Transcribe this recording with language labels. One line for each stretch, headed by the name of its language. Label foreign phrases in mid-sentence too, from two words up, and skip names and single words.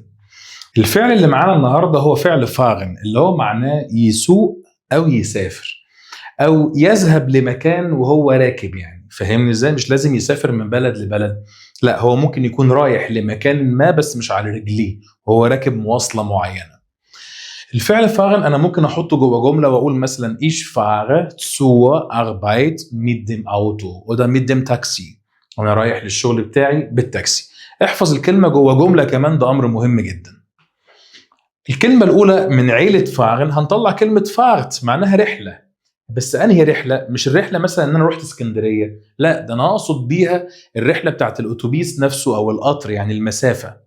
Arabic: الفعل اللي معانا النهاردة هو فعل فاغن، اللي هو معناه يسوق أو يسافر أو يذهب لمكان وهو راكب. يعني فهمني إزاي؟ مش لازم يسافر من بلد لبلد، لا هو ممكن يكون رايح لمكان ما بس مش على رجليه، وهو راكب مواصلة معينة. الفعل فاhren انا ممكن احطه جوه جمله واقول مثلا
German: ich fahre zur Arbeit mit dem Auto oder mit dem Taxi.
Arabic: وانا رايح للشغل بتاعي بالتاكسي. احفظ الكلمه جوه جمله كمان، ده امر مهم جدا. الكلمه الاولى من عيله فاhren هنطلع كلمه فارت معناها رحله، بس انهي رحله؟ مش الرحله مثلا ان انا رحت اسكندريه، لا ده انا اقصد بيها الرحله بتاعت الاتوبيس نفسه او القطر، يعني المسافه.